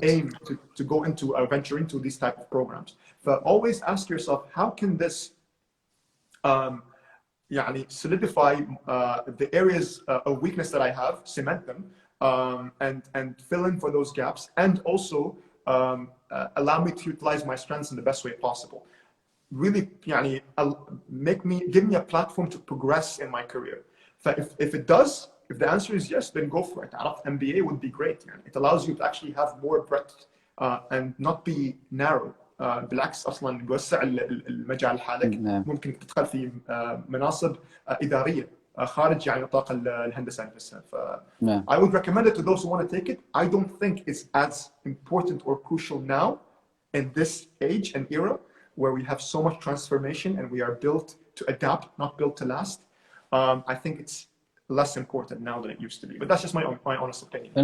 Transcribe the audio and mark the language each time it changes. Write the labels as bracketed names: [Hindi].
[English] aim to go into or venture into these type of programs. But always ask yourself, how can this يعني, solidify the areas of weakness that I have, cement them, and fill in for those gaps, and also allow me to utilize my strengths in the best way possible. Really يعني, give me a platform to progress in my career. If it does, if the answer is yes, then go for it. MBA would be great. يعني. It allows you to actually have more breadth and not be narrow. [Arabic] بالعكس أصلاً يوسع المجال حالك. ممكن تدخل في مناصب إدارية خارج يعني نطاق الهندسة نفسها. [English] I would recommend it to those who want to take it. I don't think it's as important or crucial now in this age and era where we have so much transformation and we are built to adapt, not built to last. I think it's less important now than it used to be, but that's just my honest opinion.